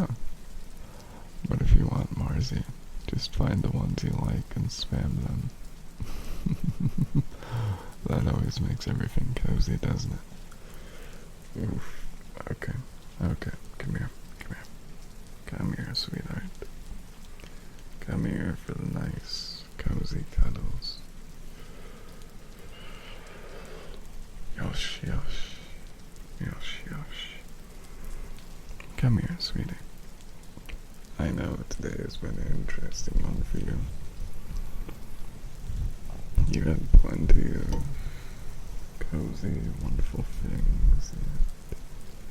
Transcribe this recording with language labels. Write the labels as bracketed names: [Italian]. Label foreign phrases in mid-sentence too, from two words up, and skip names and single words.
[English] But if you want Marzi, just find the ones you like and spam them. That always makes everything cozy, doesn't it? Oof. Okay. Come here. Come here, sweetheart. Come here for the nice, cozy cuddles. Yosh, yosh. Yosh, yosh. Come here, sweetie. I know today has been an interesting one for you. You had plenty of cozy, wonderful things.